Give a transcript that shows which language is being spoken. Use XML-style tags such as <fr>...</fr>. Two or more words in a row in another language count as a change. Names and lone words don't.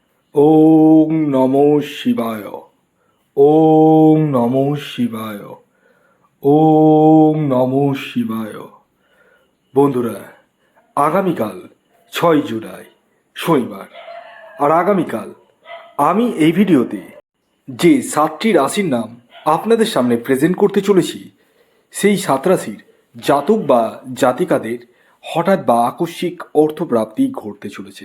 <sa>ওং নমো শিবায়। ওং নমো শিবায়। ওং নমো শিবায়।</sa> <bn>বন্ধুরা, আগামীকাল 6 জুলাই শনিবার, আর আগামীকাল আমি এই ভিডিওতে যে 7টি রাশির নাম আপনাদের সামনে প্রেজেন্ট করতে চলেছি, সেই 7 রাশির জাতক বা জাতিকাদের হঠাৎ বা আকস্মিক অর্থপ্রাপ্তি ঘটতে চলেছে।</bn>